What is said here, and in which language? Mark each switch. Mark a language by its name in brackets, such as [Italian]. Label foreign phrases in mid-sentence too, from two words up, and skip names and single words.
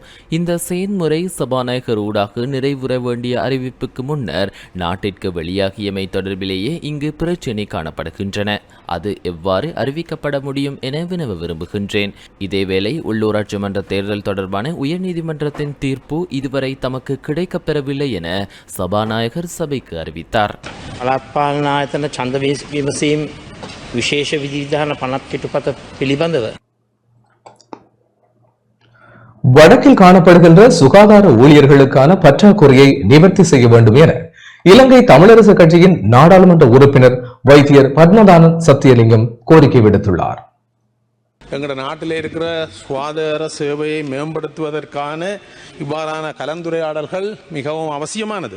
[Tamil] இந்த செயன்முறை சபாநாயகர் ஊடாக நிறைவுற வேண்டிய அறிவிப்புக்கு முன்னர் நாட்டிற்கு வெளியாகியமை தொடர்பிலேயே இங்கு பிரச்சினை காணப்படுகின்றன. அது எவ்வாறு அறிவிக்கப்பட முடியும் என வினவ விரும்புகின்றேன். இதேவேளை உள்ளூராட்சி மன்ற தேர்தல் தொடர்பான உயர்நீதிமன்றத்தின் தீர்ப்பு இதுவரை தமக்கு கிடைக்கப்பெறவில்லை என சபாநாயகர் சபைக்கு அறிவித்தார். [Sinhala] පළාත් පාලන ආයතන ඡන්ද විමසීම් විශේෂ විධිවිධාන 50 කෙටුපත පිළිබඳව [Tamil] வடக்கில் காணப்படுகின்ற சுகாதார ஊழியர்களுக்கான பற்றாக்குறையை நிவர்த்தி செய்ய வேண்டும் என இலங்கை தமிழரசு கட்சியின் நாடாளுமன்ற உறுப்பினர் வைத்தியர் பத்மதானன் சத்தியலிங்கம் கோரிக்கை விடுத்துள்ளார். எங்களோட நாட்டில் இருக்கிற சுகாதார சேவையை மேம்படுத்துவதற்கான இவ்வாறான கலந்துரையாடல்கள் மிகவும் அவசியமானது.